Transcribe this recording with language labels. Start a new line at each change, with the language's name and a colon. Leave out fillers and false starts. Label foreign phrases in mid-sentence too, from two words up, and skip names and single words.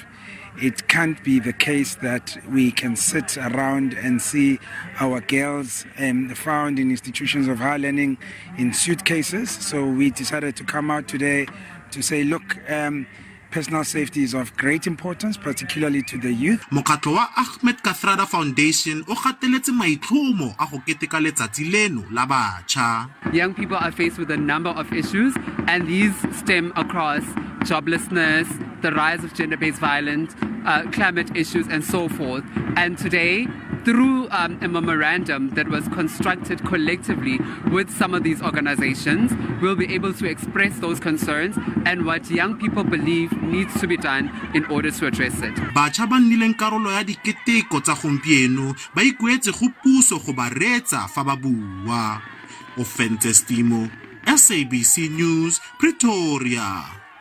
English: It can't be the case that we can sit around and see our girls found in institutions of higher learning in suitcases. So we decided to come out today to say, look, personal safety is of great importance, particularly to the youth.
Tswana: Mokgatlho wa Ahmed Kathrada Foundation o gateletse maitlhomo a go keteka letsatsi leno la batšha.
English: Young people are faced with a number of issues, and these stem across joblessness, the rise of gender-based violence, climate issues, and so forth. And today, through a memorandum that was constructed collectively with some of these organizations, we'll be able to express those concerns and what young people believe needs to be done in order to address it.
Tswana: Batšha ba nnileng karolo ya diketeko tsa gompieno ba ikuetse go puso go ba reetsa fa ba bua.
English: SABC News, Pretoria.